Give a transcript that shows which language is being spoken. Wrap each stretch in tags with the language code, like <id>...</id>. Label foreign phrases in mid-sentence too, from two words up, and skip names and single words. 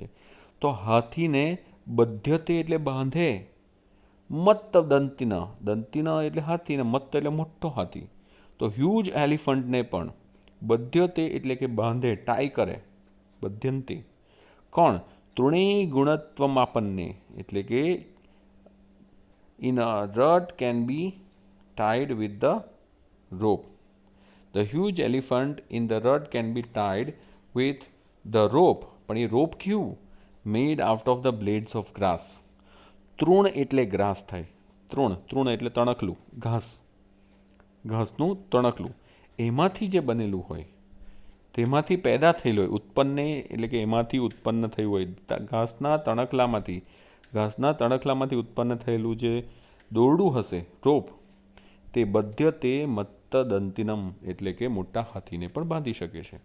<gu>તો હાથીને બધ્યતે એટલે બાંધે, મત્તદંતિન, દંતિન એટલે હાથી ને મત્ત એટલે મોટો હાથી. તો</gu> <en>huge elephant</en> <gu>પણ બધ્યતે એટલે કે બાંધે, ટાઈ કરે, બધ્યંતી.</gu> <en>કોણ?</en> <sa>તૃણેય ગુણત્વમાપન્ને</sa> <gu>એટલે કે</gu> <en>in a rut can be tied with the rope. The huge elephant in the rut can be tied with the rope.</en> <gu>પણ એ રોપ કેવું?</gu> <en>Made out of the blades of grass.</en> <gu>તૃણ એટલે ગ્રાસ થાય. તૃણ, તૃણ એટલે તણખલું, ઘાસ, ઘાસનું તણખલું. એમાંથી જે બનેલું હોય, તેમાંથી પેદા થયેલું હોય, ઉત્પન્ને એટલે કે એમાંથી ઉત્પન્ન થયું હોય, ઘાસના તણખલામાંથી ઉત્પન્ન થયેલું જે દોરડું હશે, રોપ, તે</gu> <sa>બધ્ય તે મત્તદંતિનમ</sa> <gu>એટલે કે મોટા હાથીને પણ બાંધી શકે છે.</gu>